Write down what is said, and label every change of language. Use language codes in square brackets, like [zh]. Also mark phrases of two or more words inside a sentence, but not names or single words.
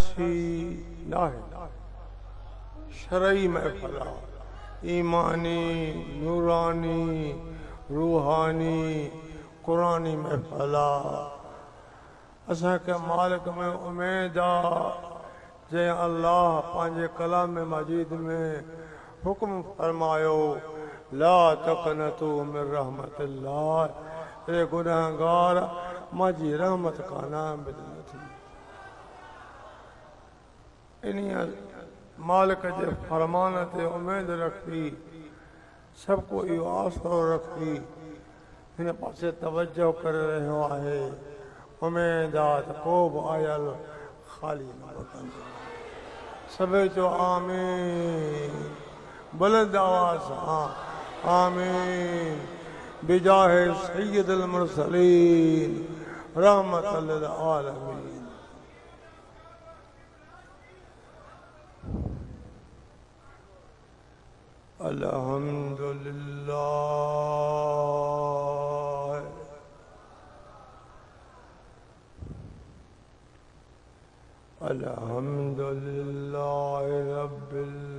[sd] सी नाहे शरई महफिल ईमानी नूरानी रूहानी कुरानी महफिल असांखे मालिक में उम्मीद आहे जै अल्लाह पंहिंजे कलाम मजीद में हुक्म फरमायो [ar] لا تقنطوا من رحمة الله [sd] ए गुनहगार मुंहिंजी रहमत खां ना उम्मीद न थी। इन्हीअ मालिक जे फरमान ते उम्मीद रखी सबको इहो आसरो रखी हिन पासे तवज्जो करे रहियो आहे। उम्मीद आहे त को बि आयल ख़ाली न वठंदो। सभई चओ आमीन बुलंद आवाज़ सां [ar] آمين بجاه سيد المرسلين رحمة للعالمين. الحمد لله الحمد لله ربِّ